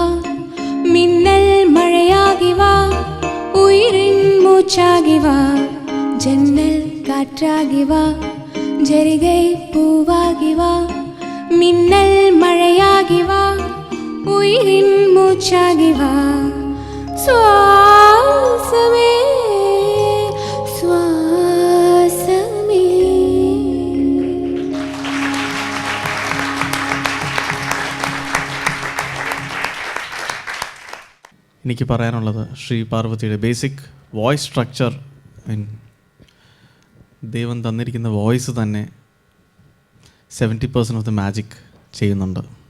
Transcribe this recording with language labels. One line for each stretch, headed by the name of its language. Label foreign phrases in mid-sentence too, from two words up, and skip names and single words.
Tamil: மின்னல் மழையாகி வா உயிரின் மூச்சாகி வா ஜன்னல் காற்றாகி வா ஜரிகை பூவாகி வா மின்னல் மழையாகி வா உயிரின் மூச்சாகி வா சுவாசமே சுவாசமே.
Malayalam: എനിക്ക് പറയാനുള്ളത് ശ്രീ പാർവതിയുടെ
English: basic voice structure,
Malayalam: ദൈവം തന്നിരിക്കുന്ന വോയിസ് തന്നെ 70%
English: of the magic
Malayalam: ചെയ്യുന്നുണ്ട്.